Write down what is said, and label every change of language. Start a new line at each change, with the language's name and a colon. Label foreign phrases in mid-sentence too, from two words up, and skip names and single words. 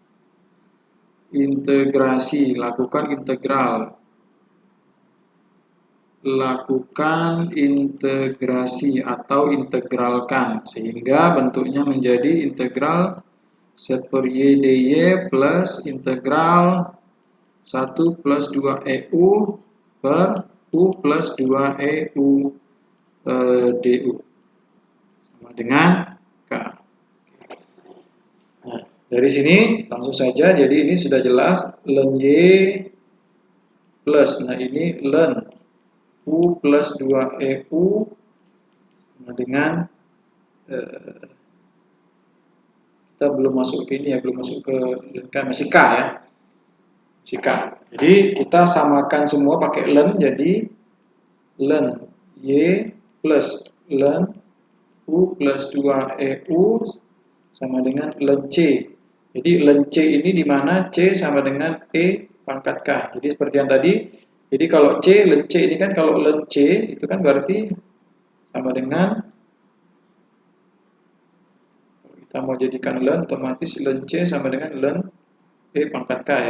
Indonesian: Lakukan integral. Lakukan integrasi atau integralkan. Sehingga bentuknya menjadi integral 1 per y dy plus integral 1 plus 2 eu per u plus 2 eu du. Dengan K. Nah, dari sini langsung saja, jadi ini sudah jelas ln Y plus, nah ini ln U plus 2 EU dengan kita belum masuk ke ini ya, belum masuk ke ln K, masih K ya, masih K. Jadi kita samakan semua pakai ln, jadi ln Y plus ln U plus 2 EU sama dengan ln C. Jadi ln C ini di mana C sama dengan E pangkat K. Jadi seperti yang tadi. Jadi kalau C, ln C ini kan kalau ln C itu kan berarti sama dengan, kalau kita mau jadikan ln, otomatis ln C sama dengan ln E pangkat K ya.